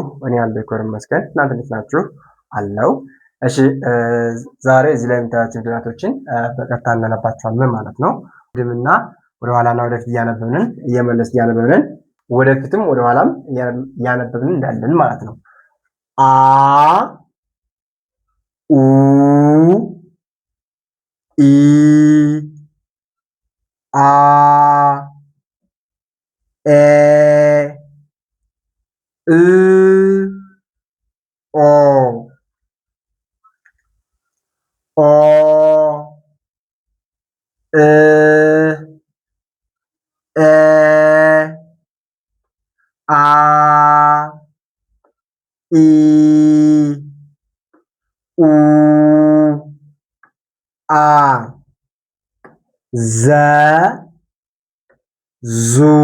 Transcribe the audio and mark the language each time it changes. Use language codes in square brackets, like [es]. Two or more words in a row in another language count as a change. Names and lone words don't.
[am] እኔ ያለው ይኮር መስገን እናንተ እንዴት ናችሁ? አለው። እሺ ዛሬ እዚህ ላይ የምታያቸው ፊደላቶችን በቀጥታ እናነባቸዋለን ማለት ነው። ድምና ወደ ኋላና ወደፊት እያነበብን እየመለስ እያነበብን ወደፊትም ወደ ኋላም እያነበብን እንዳለን ማለት ነው። አ ኡ ኢ አ ኤ እ ኦ ኦ እ ኤ አ ኢ ኡ አ ዘ ዙ